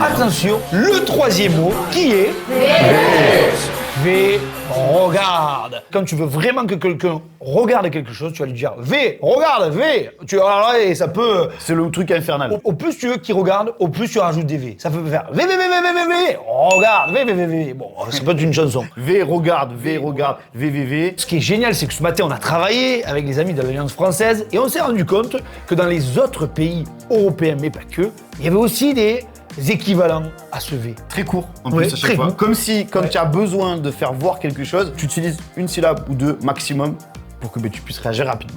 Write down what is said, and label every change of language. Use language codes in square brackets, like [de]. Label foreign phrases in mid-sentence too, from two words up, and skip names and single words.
[fr] Attention, le troisième mot qui est V. Regarde. Quand tu veux vraiment que quelqu'un regarde quelque chose, tu vas lui dire V, regarde, V. Et ça peut. C'est le truc infernal. Au plus tu veux qu'il regarde, au plus tu rajoutes des V. Ça peut faire V, V, V, V, V, V, V. Regarde, V, V, V, V. Bon, ça peut être une chanson. V, regarde, V, V, V, V. Ce qui est génial, c'est que ce matin, on a travaillé avec les amis de l'Alliance française et on s'est rendu compte que dans les autres pays européens, mais pas que, il y avait aussi des équivalents à ce V. Très court, en Ouais, plus, à chaque très fois. court. Comme si, quand tu as besoin de faire voir quelque chose, tu utilises une syllabe ou deux maximum pour que tu puisses réagir rapidement.